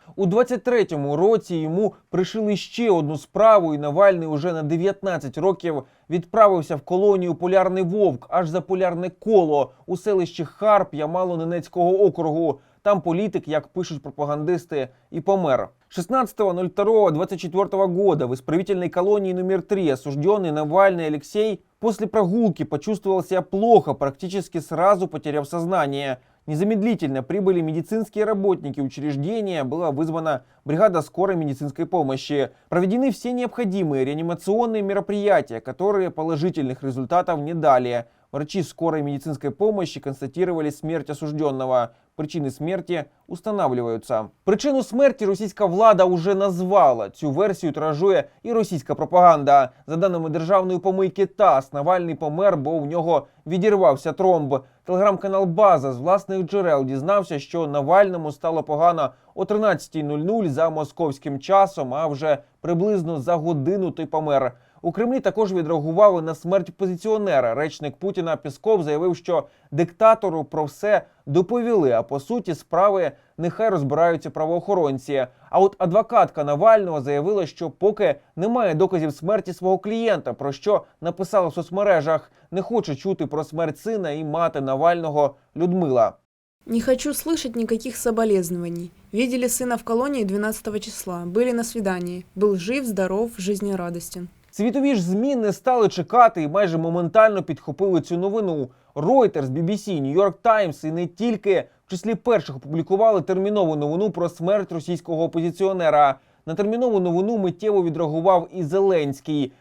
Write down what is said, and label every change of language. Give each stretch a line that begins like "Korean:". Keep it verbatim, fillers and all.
Ukrainian: У двадцять третьому році йому пришили ще одну справу, і Навальний уже на дев'ятнадцять років відправився в колонію «Полярний вовк» аж за полярне коло у селищі Харп Ямало-Ненецького округу. Там політик, як пишуть пропагандисти, і помер.
Russian: шестнадцатого второго двадцать четвёртого года в исправительной колонии номер три осужденный Навальный Алексей после прогулки почувствовал себя плохо, практически сразу потеряв сознание. Незамедлительно прибыли медицинские работники учреждения, была вызвана бригада скорой медицинской помощи. Проведены все необходимые реанимационные мероприятия, которые положительных результатов не дали. Врачи скорой медицинской помощи констатировали смерть осужденного. Причины смерти устанавливаются.
Ukrainian: Причину смерти російська влада уже назвала. Цю версію тиражує і російська пропаганда. За даними державної помийки ТАСС, Навальний помер, бо в нього відірвався тромб. Телеграм-канал «База» з власних джерел дізнався, що Навальному стало погано о тринадцятій за московським часом, а вже приблизно за годину той помер. У Кремлі також відреагували на смерть опозиціонера. Речник Путіна Пісков заявив, що диктатору про все доповіли, а по суті справи нехай розбираються правоохоронці. А от адвокатка Навального заявила, що поки немає доказів смерті свого клієнта, про що написала в соцмережах. Не хоче чути про смерть сина і мати Навального Людмила.
Russian: Не хочу слышать никаких соболезнований. Видели сына в колонии двенадцатого числа. Были на свидании. Был жив, здоров, жизнерадостен.
Ukrainian: Світові ж ЗМІ не стали чекати і майже моментально підхопили цю новину. Reuters, бі бі сі, New York Times і не тільки в числі перших опублікували термінову новину про смерть російського опозиціонера. На термінову новину миттєво відреагував і Зеленський.